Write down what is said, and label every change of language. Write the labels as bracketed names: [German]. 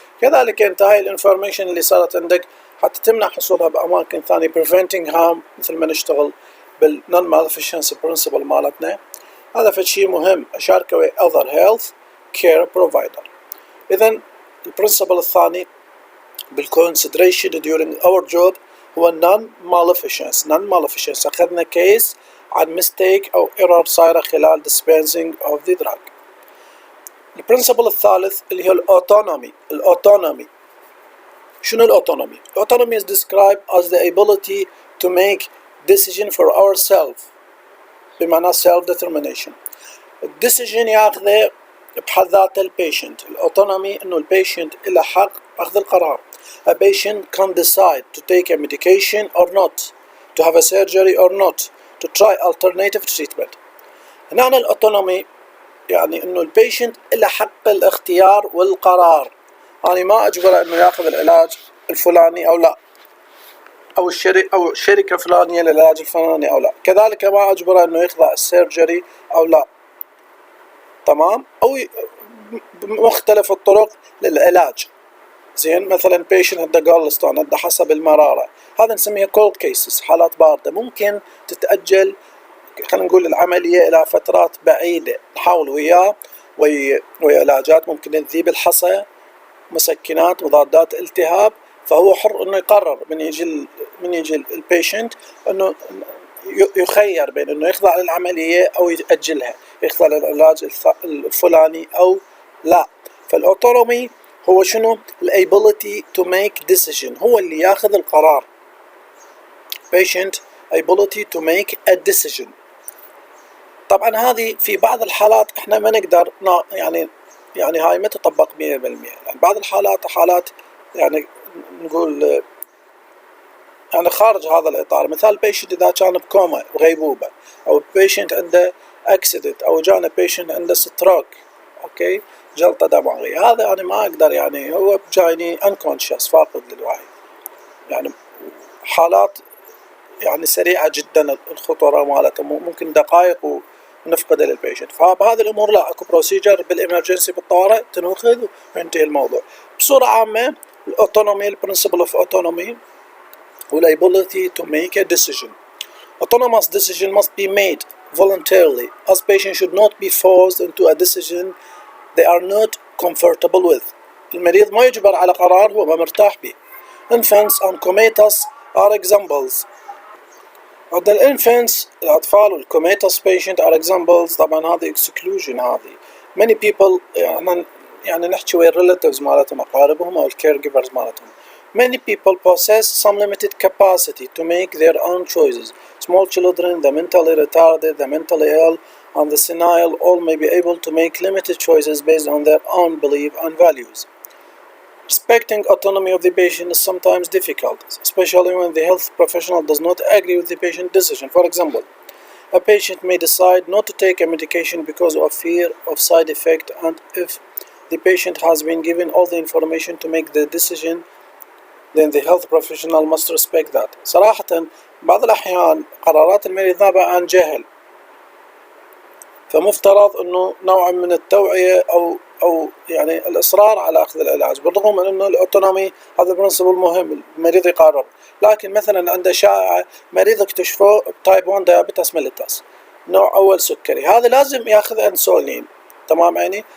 [Arabic] كذلك انت هاي الانفورميشن اللي صارت عندك حتى تمنع حصولها بأماكن ثانية [English] preventing harm، [Arabic] مثل ما نشتغل بالnon-maleficence principle مالتنا. هذا فشي مهم أشاركه [English] with other health care provider. [Arabic] إذن البرنسبل الثاني بالconsideration during our job هو non-maleficence. أخذنا كيس عن mistake أو error صايرة خلال [English] dispensing of the drug. [Arabic] البرنسبل الثالث اللي هو الأوتونومي. شنو الأوتونومي؟ [English] Autonomy is described as the ability to make decision for ourselves، بمعنى self-determination. [Arabic] الديسيجن ياخذه بحد ذاته البيشنت. الأوتونومي إنه البيشنت له حق أخذ القرار. [English] A patient can decide to take a medication or not, to have a surgery or not, to try alternative treatment. [Arabic] هنا الأوتونومي يعني إنه البيشنت له حق الاختيار والقرار. أنا ما أجبره إنه يأخذ العلاج الفلاني أو لا، أو الشركة فلانية للعلاج الفلاني أو لا. كذلك ما أجبره إنه يخضع السيرجري أو لا، تمام، أو مختلف الطرق للعلاج. زين مثلا patient عنده gallstone عنده حسب المرارة، هذا نسميها cold cases، حالات باردة ممكن تتأجل خلينا نقول العملية إلى فترات بعيدة، نحاول وياه وعلاجات ممكن نذيب الحصى، مسكنات، مضادات التهاب، فهو حر انه يقرر من يجي البيشنت انه يخير بين انه يخضع للعملية او يأجلها، يخضع للعلاج الفلاني او لا. فالاوتونومي هو شنو؟ ال [English] ability to make decision، [Arabic] هو اللي ياخذ القرار. [English] patient ability to make a decision. [Arabic] طبعا هذه في بعض الحالات احنا ما نقدر يعني هاي ما تطبق 100%، يعني بعض الحالات حالات يعني نقول يعني خارج هذا الإطار. مثال patient إذا كان بكوما بغيبوبة، أو patient عنده accident، أو جانا patient عنده stroke، أوكي، جلطة دماغية، هذا يعني ما أقدر، يعني هو جايني unconscious، فاقد للوعي، يعني حالات يعني سريعة جدا الخطورة مالتها، ممكن دقائق ونفقد للبيشنت. فبهذه الأمور لا، أكو بروسيجر بالإمرجنسي بالطوارئ تنوخذ وينتهي الموضوع. بصورة عامة الأوتونومي، البرنسبل أوف أوتونومي وال [English] ability to make a decision. Autonomous decision must be made voluntarily, as patients should not be forced into a decision they are not comfortable with. [Arabic] المريض ما يجبر على قرار هو ما مرتاح به. [English] Infants and comatose are examples. [Arabic] الانفانتس الأطفال والكوماتوس patient [English] are examples. [Arabic] طبعا هذه exclusion. هذه [English] many people [Arabic] يعني نحكي ويا relatives مالتهم، أقاربهم أو caregivers مالتهم. [English] Many people possess some limited capacity to make their own choices. Small children, the mentally retarded, the mentally ill, and the senile all may be able to make limited choices based on their own belief and values. Respecting autonomy of the patient is sometimes difficult, especially when the health professional does not agree with the patient's decision. For example, a patient may decide not to take a medication because of fear of side effect, and if the patient has been given all the information to make the decision, then the health professional must respect that. [Arabic] صراحة بعض الأحيان قرارات المريض نابعة عن جهل، فمفترض أنه نوع من التوعية أو يعني الإصرار على أخذ العلاج، بالرغم من أنه الأوتونومي هذا برنسبل مهم، المريض يقرر. لكن مثلا عنده شائعة مريض اكتشفوه تايب 1 ديابيتس ميليتس، نوع أول سكري، هذا لازم يأخذ أنسولين، تمام يعني.